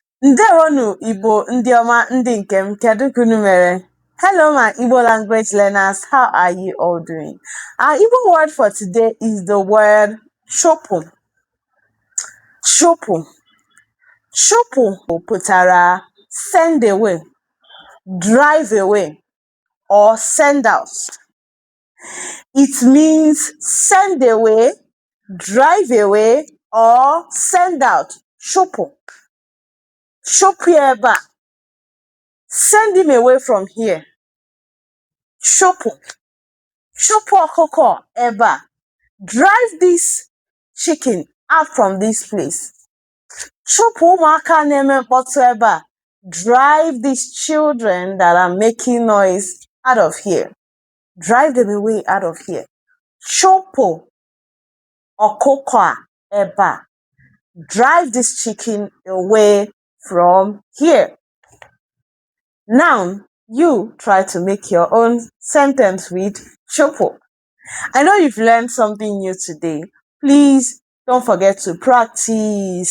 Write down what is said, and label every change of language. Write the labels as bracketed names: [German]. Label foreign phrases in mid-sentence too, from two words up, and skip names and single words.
[Igbo] Ndewonu Igbo ndị ọma ndị nke m, kedu ka unu mere? [English] Hello my Igbo language learners, how are you all doing? Our Igbo word for today is the word chụpụ. [Igbo] Chụpụ. Chụpụ pụtara [English] send away, drive away, or send out. It means send away, drive away, or send out. [Igbo] Chụpụ. Chụpụ ebe a. [English] Send him away from here. [Igbo] Chụpụ. Chụpụ ọkụkọ ebe a. [English] Drive this chicken out from this place. [Igbo] Chụpụ ụmụaka na-eme mkpọtụ ebe a. [English] Drive these children that are making noise out of here. Drive them away out of here. [Igbo] Chụpụ ọkụkọ a ebe a. [English] Drive this chicken away from here. Now, you try to make your own sentence with chụpụ. I know you've learned something new today. Please don't forget to practice.